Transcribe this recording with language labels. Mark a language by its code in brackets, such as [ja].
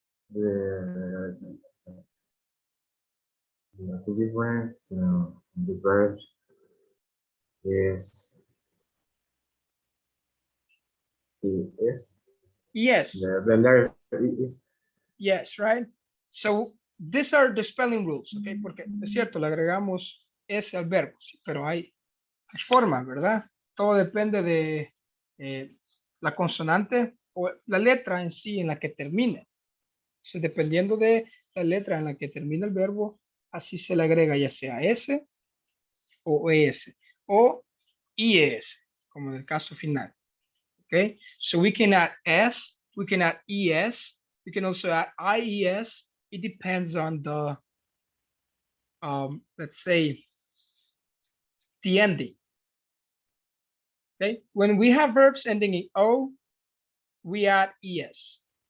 [en] The difference in the verbs is the S. Yes. The letter is. Yes, right? So these are the spelling rules, okay? [es] Porque es cierto, le agregamos S al verbo, sí, pero hay formas, ¿verdad? Todo depende de la consonante o la letra en sí en la que termine. So, dependiendo de la letra en la que termina el verbo, así se le agrega ya sea S o ES o IES, como en el caso final. [en] Okay, so we can add S, we can add ES, we can also add IES. It depends on the, let's say, the ending. Okay, when we have verbs ending in O, we add ES.